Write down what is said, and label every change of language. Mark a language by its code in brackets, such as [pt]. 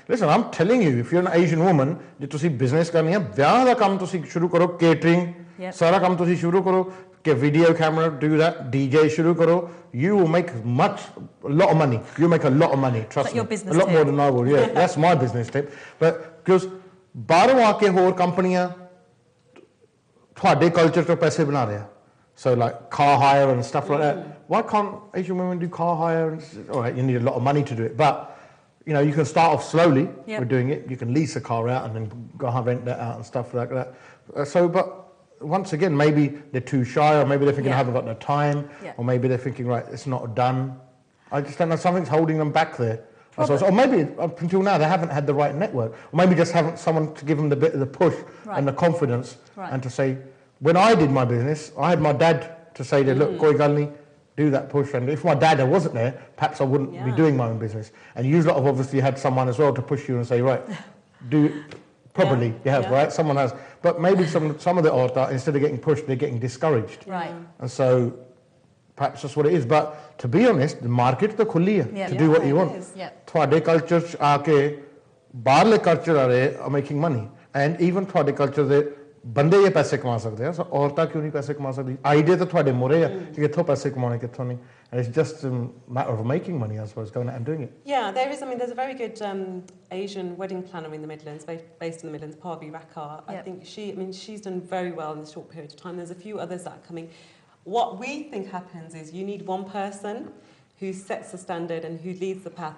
[en] Listen, I'm telling you, if you're an Asian woman, you [pa] to see business karni hai, vyah da kam tusi shuru karo, [en] catering, [pa] sara kam tusi shuru karo, [en] get video camera, do that, DJ [pa] shuru karo, [en] you will make a lot of money. You'll make a lot of money, trust me. Your business a lot tip. more than I will, yeah. That's my business tip. But because [hi] बाहरों आके और कंपनियां [pa] ਤੁਹਾਡੇ culture ਤੋਂ ਪੈਸੇ ਬਣਾ ਰਹੇ ਆ. [en] So like car hire and stuff like that. Why can't Asian women do car hire? And, all right, you need a lot of money to do it, but you know, you can start off slowly with doing it. You can lease a car out and then go and rent that out and stuff like that. But once again, maybe they're too shy, or maybe they're thinking I haven't got the time, or maybe they're thinking, right, it's not done. I just don't know, something's holding them back there. Or maybe up until now they haven't had the right network, or maybe just haven't someone to give them the bit of the push and the confidence and to say, when I did my business, I had my dad to say that, look, [pa] koi gal nahi, [en] do that push. And if my dad wasn't there, perhaps I wouldn't be doing my own business. And you lot have obviously had someone as well to push you and say, right, do it properly. Right? Someone has. But maybe some of the orta, instead of getting pushed, they're getting discouraged. Right. And so perhaps that's what it is. But to be honest, the market [pa] to khulli hai [en] to do what you want. [pa] Thwade culture aake baharle culture [en] are making money. [pa] And even thwade culture de ਬੰਦੇ ਇਹ ਪੈਸੇ ਕਮਾ ਸਕਦੇ ਆ ਸੋ ਔਰਤਾਂ ਕਿਉਂ ਨਹੀਂ ਪੈਸੇ ਕਮਾ ਸਕਦੀ ਆਈਡੀਆ ਤਾਂ ਤੁਹਾਡੇ ਮੂਹਰੇ ਆ ਕਿ ਕਿੱਥੋਂ ਪੈਸੇ ਕਮਾਉਣੇ ਕਿੱਥੋਂ ਨਹੀਂ [en] and it's just a matter of making money I suppose going out and doing it. Yeah, there is, I mean, there's a very good Asian wedding planner in the Midlands, based in the Midlands, Parvi Rakar. I think she's done very well in a short period of time. There's a few others that are coming. What we think happens is you need one person who sets the standard and who leads the path.